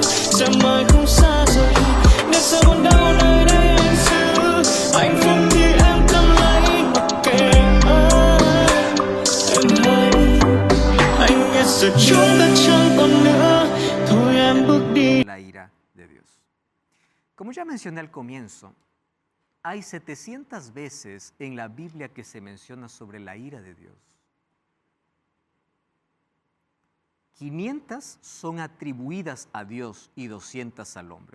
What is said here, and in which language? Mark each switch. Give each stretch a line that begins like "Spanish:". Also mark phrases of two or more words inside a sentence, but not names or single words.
Vietnamese: Sẽ mãi không xa rời, nếu sẽ buồn đau nơi đây anh giữ. Hạnh phúc thì em cầm lấy mặc kệ anh. Em hãy, anh biết giờ chúng đã chẳng còn nữa. Thôi em bước đi.
Spanish: La ira de Dios. Como ya mencioné al comienzo, hay 700 veces en la Biblia que se menciona sobre la ira de Dios. 500 son atribuidas a Dios y 200 al hombre.